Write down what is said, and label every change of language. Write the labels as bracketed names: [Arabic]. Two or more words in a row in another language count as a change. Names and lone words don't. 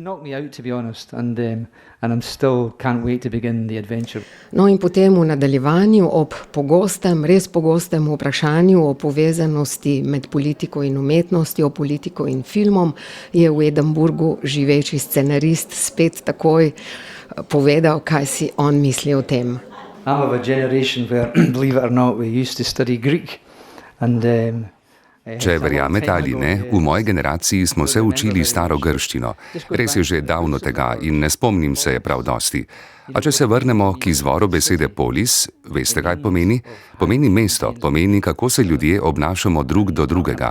[Slovenian] No, in potem v nadaljevanju ob res pogostem vprašanju o povezanosti med politiko in umetnostjo, politiko in filmom, je v Edinburgu živeči scenarist spet takoj povedal, kaj si on misli o tem. [English] I'm of a generation where, believe it or not, we used to study Greek. [Slovenian] Če verjamete ali ne, v moji generaciji smo se učili staro grščino. Res je že davno tega in ne spomnim se je prav dosti. A če se vrnemo k izvoru besede polis, veste, kaj pomeni? Pomeni mesto, pomeni, kako se ljudje obnašamo drug do drugega.